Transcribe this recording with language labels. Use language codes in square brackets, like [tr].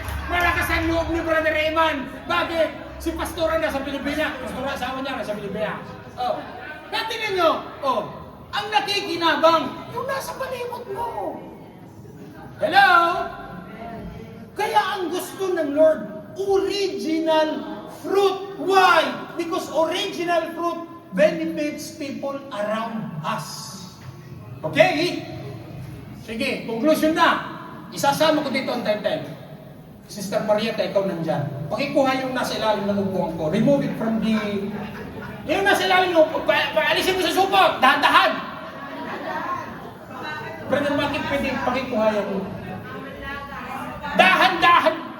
[tl] Malakas ang loob ni Brother Eman. Bakit? Si Pastor na sa Pilipinas. Pastor asawa niya na sa Pilipinas. Natin ninyo, ang nakikinabang, yung nasa palibot mo. Hello? Kaya ang gusto ng Lord, original fruit. [en] Why? Because original fruit benefits people around us. [tl] Okay? Sige, conclusion na. Isasama ko dito ang time. Sister Marieta, ikaw nandyan. Pakikuha yung nasa ilalim ng upuan ko. [en] Remove it from the... [tl] Yung nasa ilalim ng upuan, paalisin mo sa supot. Dahan-dahan. Brother, bakit pwede pakikuha yung... Dahan-dahan.